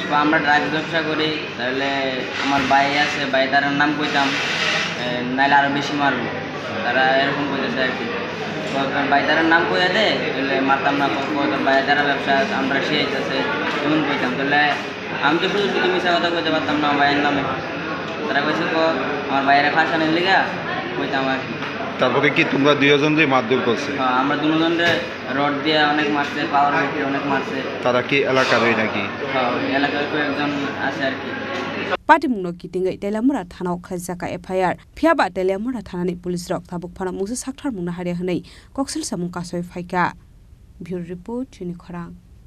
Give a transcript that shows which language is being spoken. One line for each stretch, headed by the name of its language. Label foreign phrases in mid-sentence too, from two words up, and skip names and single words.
Bangla: আমরা ড্রাগস ব্যবসা করি তাহলে আমার ভাই আছে ভাই তার নাম কইতাম নাইলে আরও বেশি মারবো তারা এরকম কইতেছে আর কি বাইদারের নাম কইয়া দে তাহলে মারতাম না বাইদারা ব্যবসা আমরা শিখাইতেছে এমন কইতাম তাহলে আমি তো শুধু মিশা কথা কইতে পারতাম না ভাইয়ের নামে তারা কইছে আমার ভাইয়েরা ফাঁসানোর লিগা কইতাম আর কি তারপরে কি তোমরা দুজনরে মারধর করছে হ্যাঁ আমরা দুজনরে রড দিয়ে অনেক মারছে পাওয়ার রেখে অনেক মারছে তারা কি এলাকারই নাকি হ্যাঁ এলাকার কয়েকজন আছে আর কি
Kok Borok: Patimungno kitingai Telamura Thana Khajaka FIR Phiaba Telamura Thanani Police Rok Thabuk Phana Musa Sakthar Mungna Haria Hanai Koksil Samung Kasoi Phaika
English: Bureau Report
Kok Borok: Chini Khorang